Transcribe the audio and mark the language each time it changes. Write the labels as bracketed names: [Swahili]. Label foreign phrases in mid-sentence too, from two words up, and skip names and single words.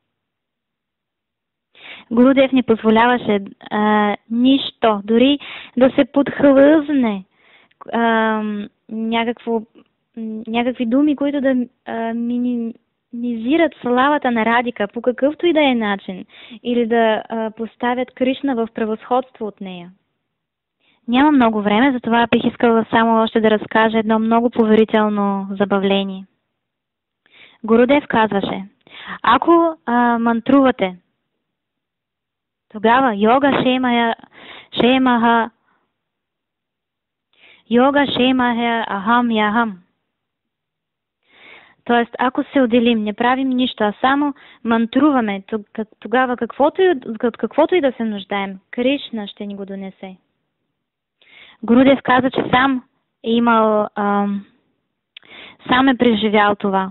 [Bulgarian] Гурудев не позволяваше нищо, дори да се подхлъзне някакви думи, които да минимизират славата на Радика по какъвто и да е начин, или да поставят Кришна в превъзходство от нея. Няма много време, затова бих искала само още да разкажа едно много поверително забавление. Гурудев казваше, ако мантрувате, тогава [Sanskrit] योग क्षेमं अहं वहामि. [Bulgarian] Тоест, ако се отделим, не правим нищо, а само мантруваме, тогава каквото и да се нуждаем, Кришна ще ни го донесе. Гурудев каза, че сам е преживял това.